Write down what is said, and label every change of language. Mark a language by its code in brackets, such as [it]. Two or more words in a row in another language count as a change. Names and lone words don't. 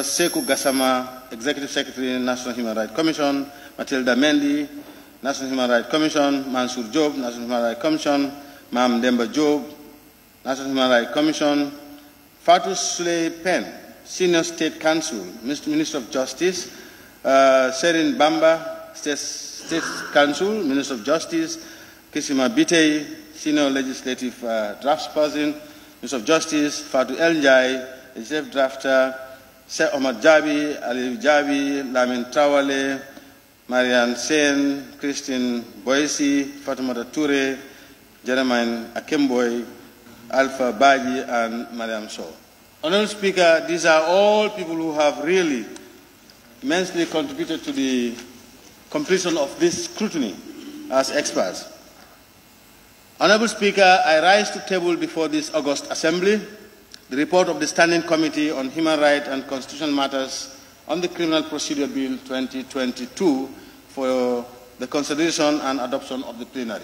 [en] Seku Gassama, Executive Secretary, National Human Rights Commission, Matilda Mendy, National Human Rights Commission, Mansour Job, National Human Rights Commission, Mam Demba Job, National Human Rights Commission, Fatou Souley Pen, Senior State Counsel, Minister of Justice, Serin Bamba, State Counsel, Minister of Justice, Kisima Bitey, Senior Legislative Draftsperson, Minister of Justice, Fatou Eljai, Executive Drafter, Sir Omar Jabi, Ali Jabi, Lamin Trawale, Marianne Sen, Christine Boyesi, Fatimata Toure, Jeremiah Akemboy, Alpha Baji, and Mariam Sow. Honorable Speaker, these are all people who have really immensely contributed to the completion of this scrutiny as experts. Honorable Speaker, I rise to table before this August Assembly the report of the Standing Committee on Human Rights and Constitutional Matters on the Criminal Procedure Bill 2022 for the consideration and adoption of the plenary.